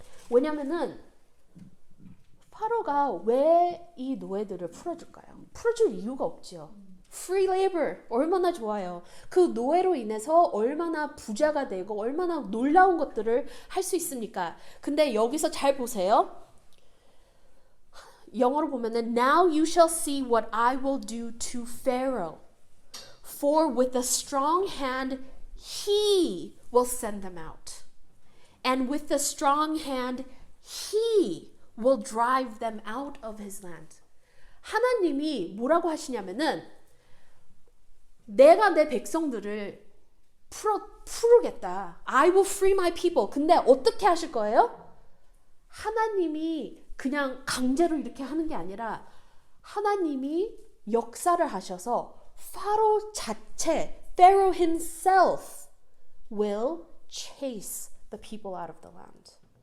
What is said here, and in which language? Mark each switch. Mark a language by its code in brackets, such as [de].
[ko] 왜냐면은 파로가 왜 이 노예들을 풀어줄까요? 풀어줄 이유가 없죠. [en] Free labor [ko] 얼마나 좋아요. 그 노예로 인해서 얼마나 부자가 되고 얼마나 놀라운 것들을 할 수 있습니까? 근데 여기서 잘 보세요. 영어로 보면은 [en] Now you shall see what I will do to Pharaoh. For with a strong hand he will send them out. And with a strong hand he will drive them out of his land. [ko] 하나님이 뭐라고 하시냐면은 내가 내 백성들을 풀겠다. [en] I will free my people. [ko] 근데 어떻게 하실 거예요? 하나님이 그냥 강제로 이렇게 하는 게 아니라 하나님이 역사를 하셔서 파로 자체, [en] Pharaoh himself will chase the people out of the land.